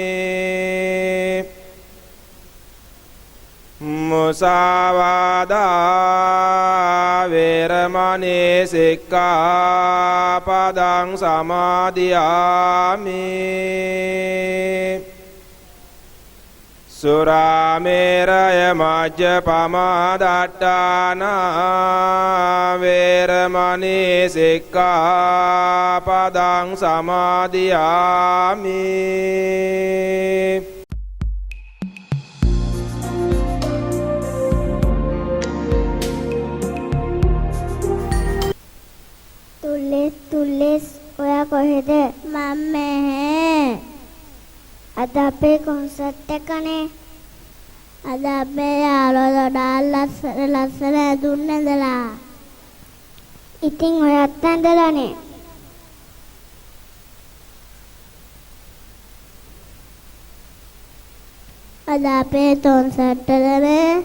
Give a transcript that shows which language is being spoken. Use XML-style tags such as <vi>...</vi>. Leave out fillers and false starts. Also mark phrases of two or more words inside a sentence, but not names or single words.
<pi>මුසාවාදා වේරමණී සික්ඛාපදං සමාදියාමි සුරාමේරය මජ්ජපමාදට්ඨාන වේරමණී සික්ඛාපදං සමාදියාමි</pi> <si>තුල්ලෙස් ඔයා කොහෙද? මම මෙහෙ. අද අපේ කොන්සර්ට් එකනේ. අද අපේ යාළුවෝ ලස්සන දුන්නදලා. ඉතින් ඔයත් ඇඳලානේ. අද අපේ කොන්සර්ට් එකනේ.</si>